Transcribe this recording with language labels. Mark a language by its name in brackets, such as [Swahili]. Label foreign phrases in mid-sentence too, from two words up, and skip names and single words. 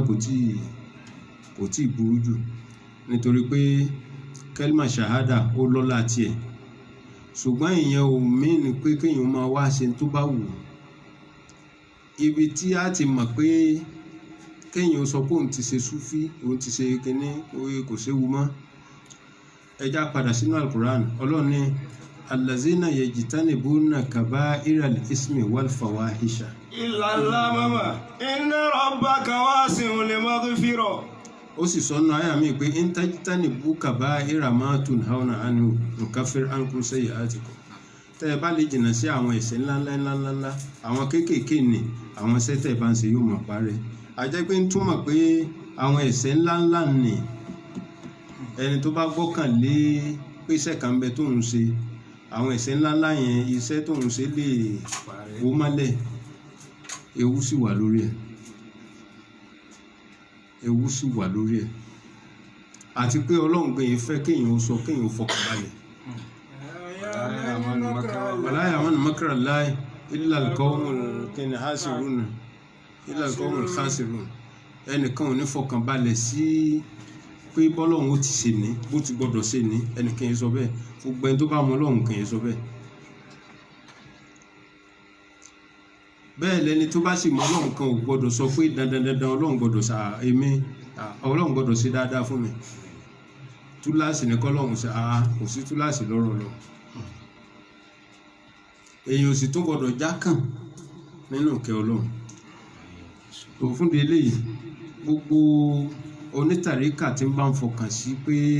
[Yoruba] kò tí ì burú jù nítorí pé kẹlímà ṣàhádà ó lọ́lá tiẹ̀ ṣùgbọ́n ìyẹn ò mìíní pé kéèyàn máa wá ṣe tó bá wù ú ibi tí a ti mọ̀ pé kéèyàn sọ pé òun ti ṣe súfí òun ti ṣe kínní kò séwu mọ́ ẹja padà sínú alukuran ọlọ́run ní [Arabic] الذين يجتنبون كبائر الإثم والفواحش. إلا اللمم إن ربك واسع المغفرة. [Yoruba] ó sì sọnù àyà mi pé [Arabic] إن تجتنبوا كبائر ما تنهون عنه نكفر عنكم سيئاتكم [Yoruba] tẹ́ ẹ bá lè jìnnà sí àwọn ẹ̀ṣẹ̀ ńláńlá àwọn kéékèèké ni àwọn ẹ̀ṣẹ̀ tẹ́ ẹ bá ń ṣe yóò máa parẹ́ àjẹ́ pé ń túmọ̀ pé àwọn ẹ̀ṣẹ̀ ńláńlá ni ẹni tó bá gbọ́kànlé pé iṣẹ́ kan bẹ tó ń ṣe àwọn ẹ̀ṣẹ̀ ńláńlá yẹn iṣẹ́ tó ń ṣe lè wó mọ́lẹ̀ ewu sì wà lórí ẹ̀ àti pé ọlọ́run gbé yẹn fẹ́ kéèyàn sọ kéèyàn fọkàn balẹ̀ [Arabic] ولا يأمن مكر الله إلا القوم الخاسرون [Yoruba] ẹnìkan ò ní fọkàn balẹ̀ sí pé bọ́lọ́run ó ti ṣe ní bó ti gbọ́dọ̀ ṣe ní ẹnìkan yẹn sọ bẹ́ẹ̀ gbogbo ẹni tó bá mọ ọlọ́run kan yẹn sọ bẹ́ẹ̀ bẹ́ẹ̀ lẹni tó bá sì mọ ọlọ́run kan ò gbọ́dọ̀ sọ pé dandan ọlọ́run gbọ́dọ̀ ṣe dáadáa fún mi túláàsì ní kọ́lọ́run ṣe kò sí túláàsì lọ́rọ̀ lọ èèyàn ò sì tún gbọ́dọ̀ jákàn nínú ìkẹ́ ọlọ́run tó fún de eléyìí gbogbo onítàríkà tí ń bá ń fọkàn sí pé